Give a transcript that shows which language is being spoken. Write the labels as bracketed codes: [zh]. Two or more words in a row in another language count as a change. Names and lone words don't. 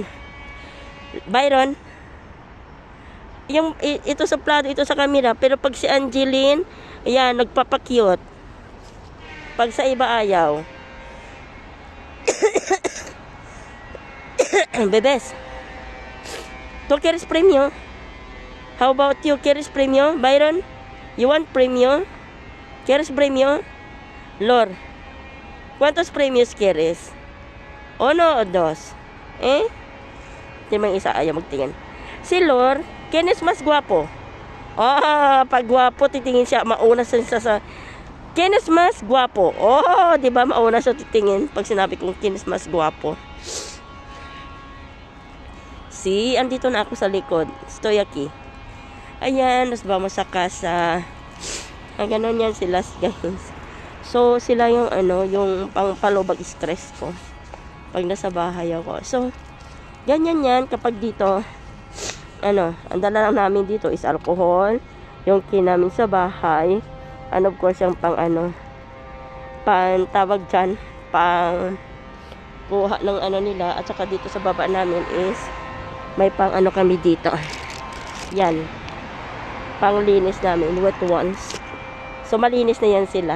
[tl] Byron, ito sa plado, ito sa camera, pero pag si Angeline, ayan, nagpapakyut. Pag sa iba ayaw. Bebes. [en] Talkeris premium. How about you, Keris premium? Byron? You want premium? Keris premium? Lor. [es] ¿Cuántos premios quieres? Uno o dos? Eh? [tl] Hindi mang isa ayaw magtingin. [es] Si Lor, ¿quién es más guapo? [tl] Pag guwapo, titingin siya. Mauna siya sa... [es] ¿Quién es más guapo? [tl] Diba mauna siya titingin pag sinabi kong [es] ¿quién es más guapo? [tl] Si, andito na ako sa likod. [es] Estoy aquí. Ayan, nos vamos sa casa. [tl] Ganon yan sila, guys. So, sila yung yung pangpalubag stress ko. Pag nasa bahay ako. So, ganyan yan kapag dito, ang dala lang namin dito is alcohol. Yung kinamin sa bahay. [en] And of course, [tl] yung pang tawag dyan, pang kuha ng nila. At saka dito sa baba namin is, may pang kami dito. Yan. Panglinis namin, wet ones. So, malinis na yan sila.